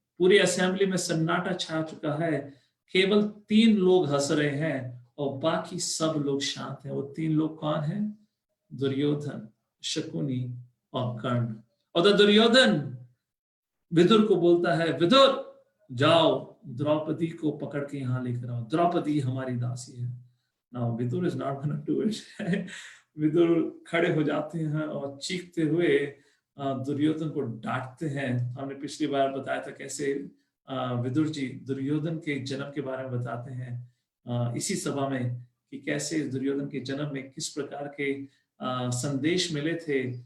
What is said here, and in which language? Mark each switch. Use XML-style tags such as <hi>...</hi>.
<hi>पूरी असेंबली में सन्नाटा छा चुका है, केवल 3 लोग हंस रहे हैं और बाकी सब लोग शांत हैं। वो 3 लोग कौन हैं? दुर्योधन, शकुनी और कर्ण। और दुर्योधन विदुर को बोलता है, विदुर जाओ द्रौपदी को पकड़ के यहाँ लेकर आओ, द्रौपदी हमारी दासी है।</hi> <en>Now Vidur is not going to do it।</en> <hi>Vidur खड़े हो जाते हैं और चीखते हुए दुर्योधन को डांटते हैं। हमने पिछली बार बताया था कैसे विदुर जी दुर्योधन के जन्म के बारे में बताते हैं इसी सभा में, कि कैसे दुर्योधन के जन्म में किस प्रकार के संदेश मिले थे।</hi>